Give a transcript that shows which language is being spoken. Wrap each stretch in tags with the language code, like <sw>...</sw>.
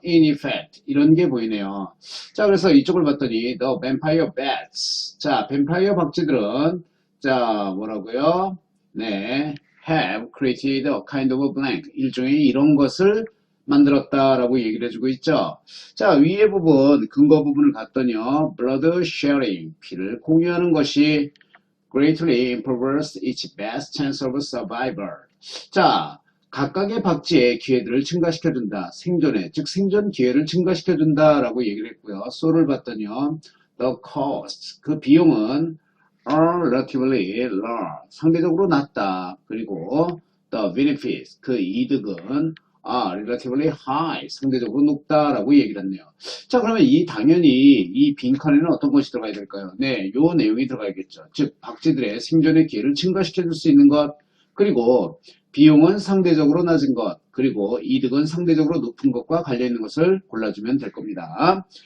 <en>in effect</en> <ko>이런 게 보이네요. 자, 그래서 이쪽을 봤더니</ko> <en>the vampire bats</en> <ko>자, 뱀파이어 박쥐들은 자, 뭐라고요? 네,</ko> <en>have created a kind of blank</en> <ko>일종의 이런 것을 만들었다라고 얘기를 해주고 있죠. 자, 위에 부분 근거 부분을 갔더니요.</ko> <en>blood sharing</en> <ko>피를 공유하는 것이</ko> <en>greatly improves its best chance of survival.</en> <ko>자, 각각의 박쥐의 기회들을 증가시켜준다. 생존에, 즉 생존 기회를 증가시켜준다라고 얘기를 했고요. so를 봤더니요.</ko> <en>the cost,</en> <ko>그 비용은</ko> <en>are relatively low,</en> <ko>상대적으로 낮다. 그리고</ko> <en>the benefits,</en> <ko>그 이득은</ko> <en>relatively high,</en> <ko>상대적으로 높다라고 얘기를 했네요. 자, 그러면 당연히 이 빈칸에는 어떤 것이 들어가야 될까요? 네, 요 내용이 들어가야겠죠. 즉, 박쥐들의 생존의 기회를 증가시켜 줄 수 있는 것, 그리고 비용은 상대적으로 낮은 것, 그리고 이득은 상대적으로 높은 것과 관련있는 것을 골라주면 될 겁니다.</ko>